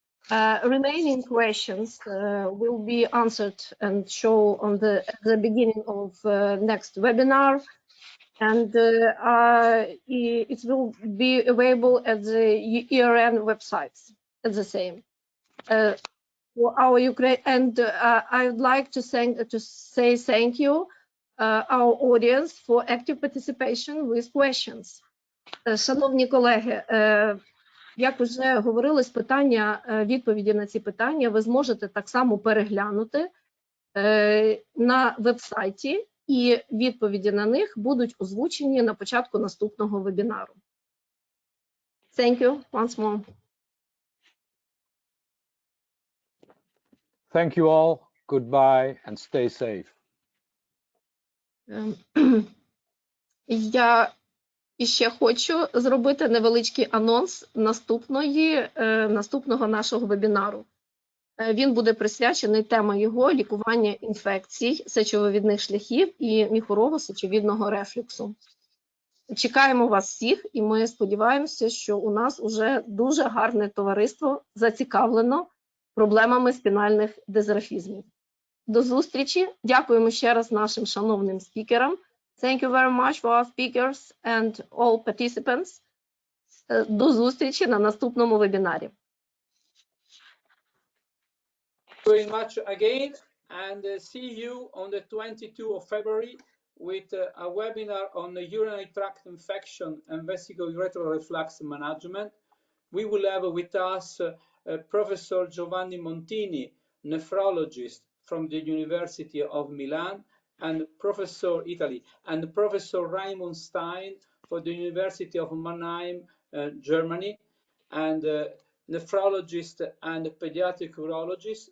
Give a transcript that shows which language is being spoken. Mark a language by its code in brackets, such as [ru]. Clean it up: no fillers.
[en] Remaining questions will be answered and show on at the beginning of next webinar, and it will be available at the ERN websites at the same. For our Ukraine, and I would like to say thank you our audience for active participation with questions. [uk] Шановні колеги, як вже говорилось, відповіді на ці питання ви зможете так само переглянути на вебсайті, і відповіді на них будуть озвучені на початку наступного вебінару. [en] Thank you once more. Thank you all. Goodbye and stay safe. [uk] Я ще хочу зробити невеличкий анонс наступного нашого вебінару. Він буде присвячений темі його лікування інфекцій сечовивідних шляхів і міхурово-сечовідного рефлюксу. Чекаємо вас всіх, і ми сподіваємося, що у нас уже дуже гарне товариство зацікавлено проблемами спінальних дизрафізмів. До зустрічі. Дякуємо ще раз нашим шановним спікерам. [en] Thank you very much for our speakers and all participants. [uk] До зустрічі на наступному вебінарі. [en] Very much again, and see you on the 22nd of February with a webinar on the urinary tract infection and vesico-ureteral reflux management. We will have with us Professor Giovanni Montini, nephrologist from the University of Milan, and Professor Raimund Stein for the University of Mannheim, Germany, and nephrologist and pediatric urologist.